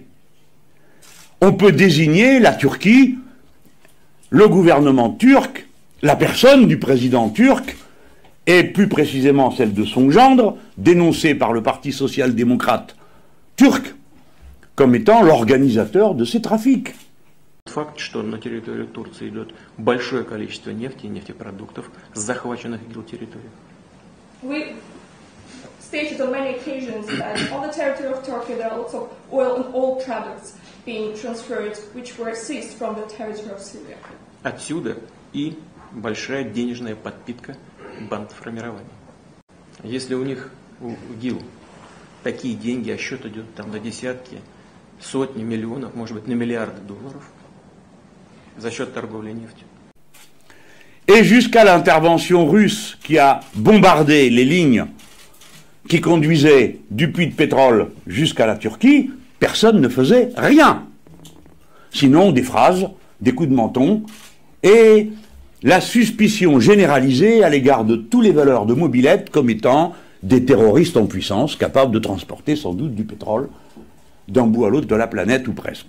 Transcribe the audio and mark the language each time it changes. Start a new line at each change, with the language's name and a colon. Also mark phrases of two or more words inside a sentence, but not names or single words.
French: On peut désigner la Turquie, le gouvernement turc, la personne du président turc, et plus précisément celle de son gendre, dénoncée par le Parti social-démocrate turc, comme étant l'organisateur de ces trafics.
Russian: Факт, что на территорию Турции идет большое количество нефти и нефтепродуктов с захваченных ИГИЛ территорий.
English: We stated on many occasions that on the territory of Turkey there are lots of oil and oil products being transferred, which were seized from the territory of Syria.
Russian: Отсюда и большая денежная подпитка бандформирования. Если у них, у ИГИЛ, такие деньги, а счет идет там на десятки, сотни миллионов, может быть, на миллиарды долларов, за счет торговли нефтью.
French: Et jusqu'à l'intervention russe qui a bombardé les lignes qui conduisaient du puits de pétrole jusqu'à la Turquie, personne ne faisait rien. Sinon des phrases, des coups de menton et la suspicion généralisée à l'égard de tous les voleurs de mobylettes comme étant des terroristes en puissance, capables de transporter sans doute du pétrole d'un bout à l'autre de la planète ou presque.